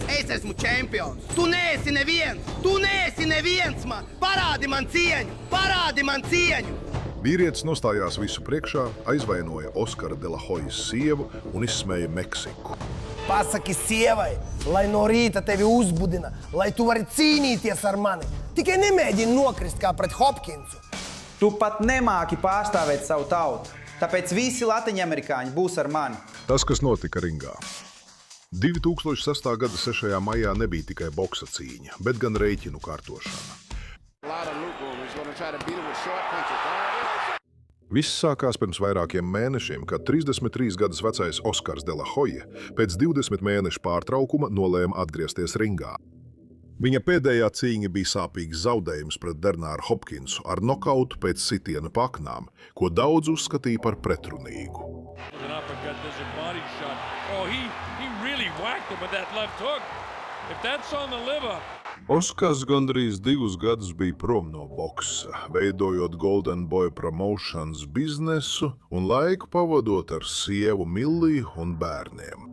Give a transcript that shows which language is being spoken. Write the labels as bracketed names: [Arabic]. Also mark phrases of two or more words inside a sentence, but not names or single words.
[Latvian] Es esmu čempions. Tu neesi neviens. Tu neesi neviens man. Parādi man cieņu. Parādi man cieņu. Vīrietis nostājās visu priekšā, aizvainoja Oskara de la Hojas sievu un izsmēja Meksiku. Pasaki sievai, lai no rīta tevi uzbudina, lai tu vari cīnīties ar mani. Tikai nemēģini nokrist kā pret Hopkinsu. Tu pat nemāki pārstāvēt savu tautu, tāpēc visi latiņamerikāņi būs ar mani. Tas, kas notika ringā. 2006. gada 6. maijā nebija tikai boksa cīņa, bet gan reiķinu kārtošana. Viss sākās pirms vairākiem mēnešiem, kad 33 gadus vecais Oskars de la Hoja pēc 20 mēnešu pārtraukuma nolēma atgriezties ringā. Viņa pēdējā cīņa bija sāpīgs zaudējums pret Bernāru Hopkinsu ar nokautu pēc sitiena paknām, ko daudz uzskatīja par pretrunīgu. Oskars gandrīz 2 gadus bija prom no boksa, veidojot Golden Boy Promotions biznesu un laiku pavadot ar sievu Milliju un bērniem.